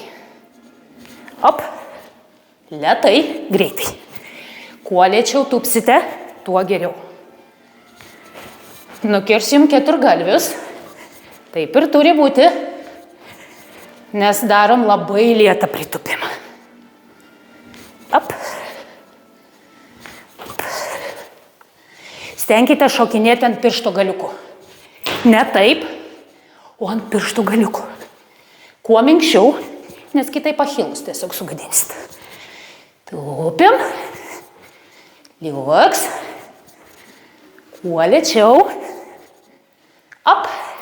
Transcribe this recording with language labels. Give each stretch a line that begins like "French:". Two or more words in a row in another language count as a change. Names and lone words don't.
Lithuanian: Op, lėtai, greitai. Kuo lėčiau tupsite, tuo geriau. Nukirsim keturgalvius. Taip ir turi būti, nes darom labai lėtą pritupimą. Op. Op. Stenkite šokinėti ant piršto galiukų. Ne taip, o ant pirštų galiukų. Kuo minkščiau, nes kitaip pachilus tiesiog sugadinsit. Tupim. Liuks. Kuo lėčiau. Op.